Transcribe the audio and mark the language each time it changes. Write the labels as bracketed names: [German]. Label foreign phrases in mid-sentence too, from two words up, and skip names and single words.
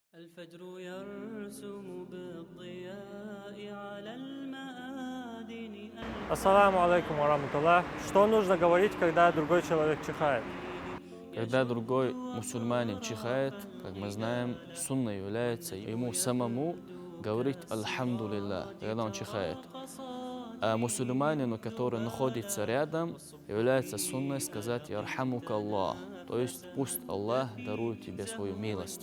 [Arabic] الفجر يرسم بالضياء على المآذن. السلام عليكم ورحمة الله. [Russian] Что нужно говорить, когда другой человек чихает? Когда другой мусульманин чихает, как мы знаем, сунна является ему самому говорить «Альхамдулилля», когда он чихает. А мусульманину, который находится рядом, является сунной сказать [Arabic] «يرحمك الله», [Russian] то есть пусть Аллах дарует тебе свою милость.